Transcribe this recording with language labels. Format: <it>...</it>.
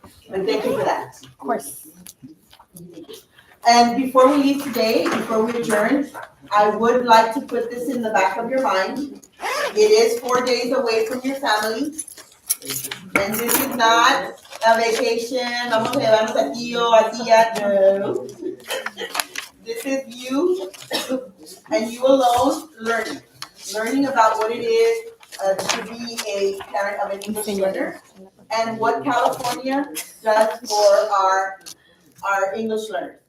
<en>But thank you for that. Of course. And before we leave today, before we adjourn, I would like to put this in the back of your mind. It is 4 days away from your family. And this is not a vacation.</en> <es>Vamos a llevarnos a tío, a tía.</es> <en>No. This is you and you alone learning about what it is to be a parent of an English learner and what California does for our English learners.</en>